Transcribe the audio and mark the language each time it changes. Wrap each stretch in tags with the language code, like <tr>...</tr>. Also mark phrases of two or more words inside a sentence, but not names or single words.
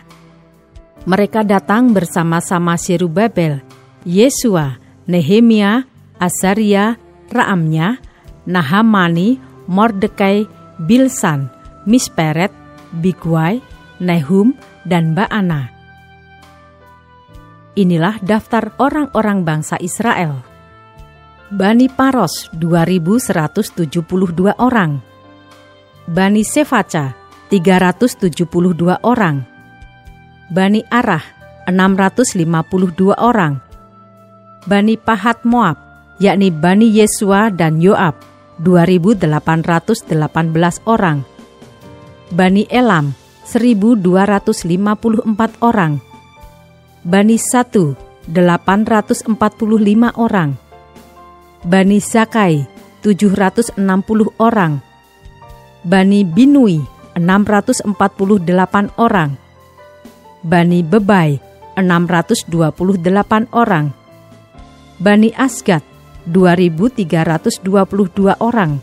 <id>Mereka datang bersama-sama Zerubabel, Yesua, Nehemia, Azaria, Raamnya, Nahamani, Mordekai, Bilsan, Misperet, Bigwai, Nehum, dan Baana. Inilah daftar orang-orang bangsa Israel. Bani Paros 2.172 orang. Bani Sefaca 372 orang. Bani Arah 652 orang. Bani Pahat Moab, yakni Bani Yesua dan Yoab 2.818 orang. Bani Elam 1.254 orang. Bani Satu 845 orang. Bani Zakai 760 orang. Bani Binui 648 orang. Bani Bebai 628 orang. Bani Asgad 2.322 orang.</id>